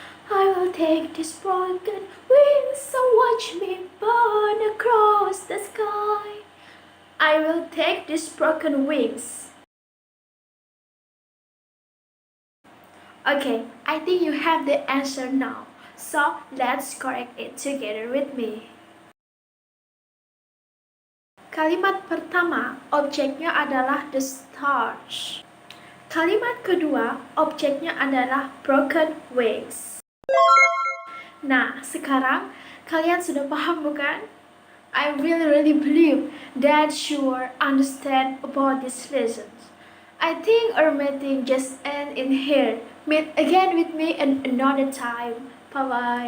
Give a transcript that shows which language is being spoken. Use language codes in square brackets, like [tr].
[en] I will take these broken wings, so watch me burn across the sky. I will take these broken wings. Okay, I think you have the answer now. So, let's correct it together with me. [id] Kalimat pertama, objeknya adalah the stars. Kalimat kedua, objeknya adalah broken wings. Nah, sekarang kalian sudah paham bukan? [en] I really believe that you will understand about this lesson. I think our meeting just end in here. Meet again with me in another time. Bye bye.